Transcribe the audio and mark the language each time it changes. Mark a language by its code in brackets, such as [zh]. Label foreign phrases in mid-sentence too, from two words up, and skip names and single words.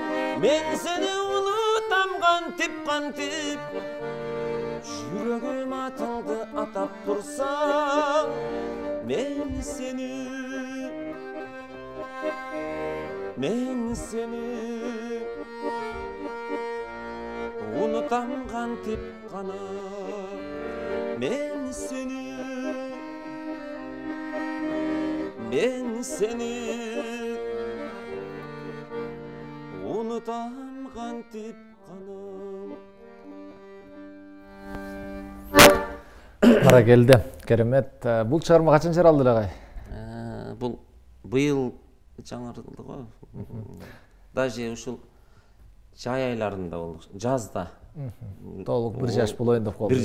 [ky] Мен сени унутам кантип кантип, жүрөгүм атыңды атап турса. Мен сени унутам кантип гана. Мен сени унутам кантип каным. Кара келди. Керемет. Бул чыгарма качан чыгарылды агай? Бул быйыл жаңырылды го. Даже ушул жай айларында болду. Жазда. Толук 1 жаш болоюн деп калды.